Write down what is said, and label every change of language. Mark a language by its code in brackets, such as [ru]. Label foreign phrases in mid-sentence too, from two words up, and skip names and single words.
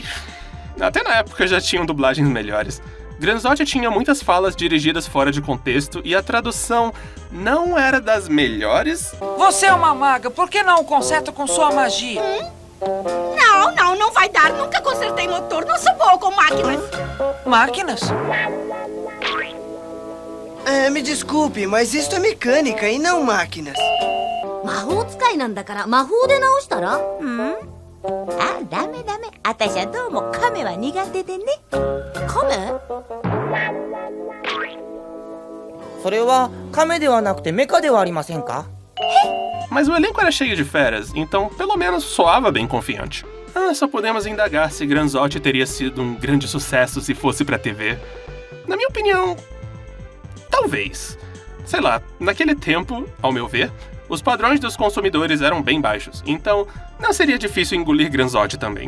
[pt] Até na época já tinham dublagens melhores. Granzote tinha muitas falas dirigidas fora de contexto e a tradução não era das melhores. Você é uma maga, por que não conserta com sua magia? Não vai dar. Nunca consertei motor, não sou boa com máquinas. Máquinas? Me desculpe, mas isto é mecânica e não máquinas. [ja] 魔法使いなんだから魔法で直したら？あ、ダメ。あたしはどうも亀は苦手でね。亀？それは亀ではなくてメカではありませんか? [pt] Mas o elenco era cheio de feras, então pelo menos soava bem confiante. Só podemos indagar se Granzote teria sido um grande sucesso se fosse pra TV. Na minha opinião, talvez. Sei lá, naquele tempo, ao meu ver, os padrões dos consumidores eram bem baixos, então não seria difícil engolir Granzote também.